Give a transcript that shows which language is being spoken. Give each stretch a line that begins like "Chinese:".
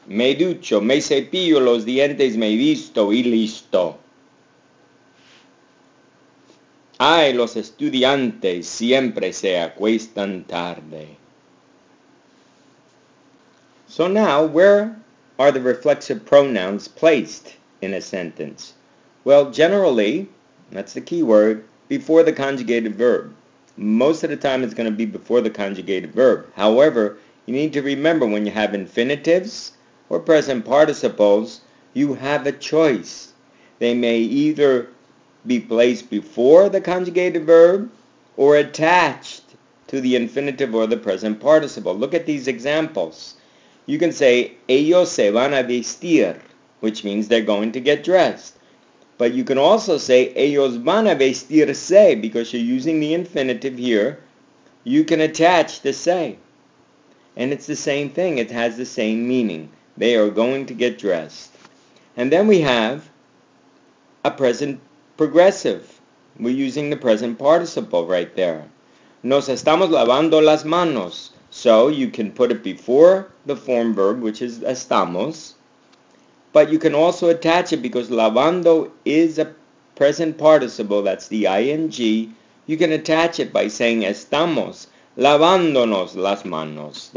Spanish: Me ducho, me cepillo los dientes, me visto y listo. Ay, los estudiantes siempre se acuestan tarde.
English: So now, where are the reflexive pronouns placed in a sentence? Well, generally, that's the key word, before the conjugated verb. Most of the time it's going to be before the conjugated verb. However, you need to remember when you have infinitives or present participles, you have a choice. They may either be placed before the conjugated verb or attached to the infinitive or the present participle. Look at these examples. You can say,
Spanish: ellos se van a vestir,
English: which means they're going to get dressed. But you can also say,
Spanish: ellos van a vestirse,
English: because you're using the infinitive here. You can attach the se. And it's the same thing. It has the same meaning. They are going to get dressed. And then we have a present progressive. We're using the present participle right there.
Spanish: Nos estamos lavando las manos.
English: So you can put it before the form verb, which is estamos, but you can also attach it because lavando is a present participle, that's the ing. You can attach it by saying
Spanish: estamos lavándonos las manos.